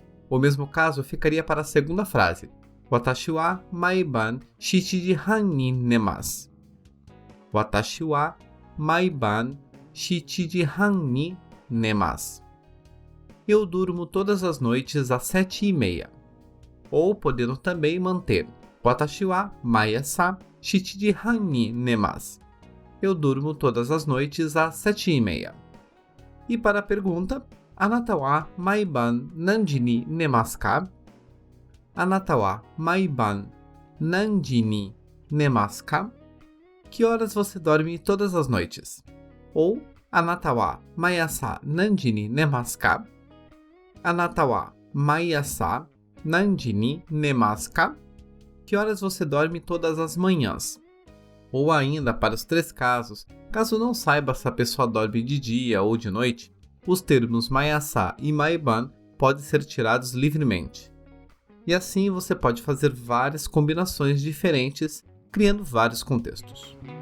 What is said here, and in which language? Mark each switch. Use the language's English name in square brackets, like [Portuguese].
[Portuguese] O mesmo caso ficaria para a segunda frase, [Japanese] watashi wa maiban 7 時半に寝ます. Watashi wa maiban 7時半に寝ます. [Portuguese] Eu durmo todas as noites às 7:30. Ou podendo também manter [Japanese] 私は毎朝7時半に寝ます. [Portuguese] Eu durmo todas as noites às 7:30. E para a pergunta, [Japanese] あなたは毎晩何時に寝ますか? あなたは毎晩何時に寝ますか? [Portuguese] Que horas você dorme todas as noites? Ou [Japanese] あなたは毎朝何時に寝ますか? あなたは毎朝何時に寝ますか? [Portuguese] Que horas você dorme todas as manhãs? Ou ainda, para os três casos, caso não saiba se a pessoa dorme de dia ou de noite, os termos maiasá e maiban podem ser tirados livremente. E assim você pode fazer várias combinações diferentes, criando vários contextos.